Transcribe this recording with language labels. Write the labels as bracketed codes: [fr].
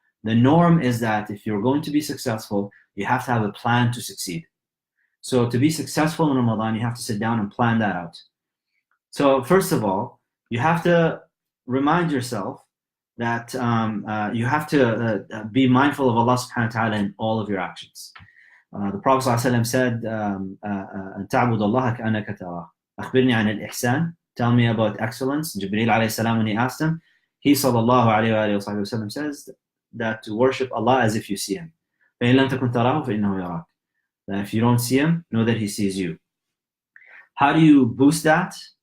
[en] The norm is that if you're going to be successful, you have to have a plan to succeed. So to be successful in Ramadan, you have to sit down and plan that out. So first of all, you have to remind yourself that you have to be mindful of Allah subhanahu wa ta'ala in all of your actions. The Prophet ﷺ said, [ar] تَعْبُدَ اللَّهَ كَأَنَّكَ تَرَاهُ أَخْبِرْنِي عَنِ الْإِحْسَانِ. [en] Tell me about excellence. Jibreel alayhi salam, when he asked him, he sallallahu alayhi wa sallam says that to worship Allah as if you see him. [ar] فَإِن لَمْ تَكُنْ تَرَاهُ فَإِنَّهُ يَرَاكَ. [en] That if you don't see him, know that he sees you. How do you boost that?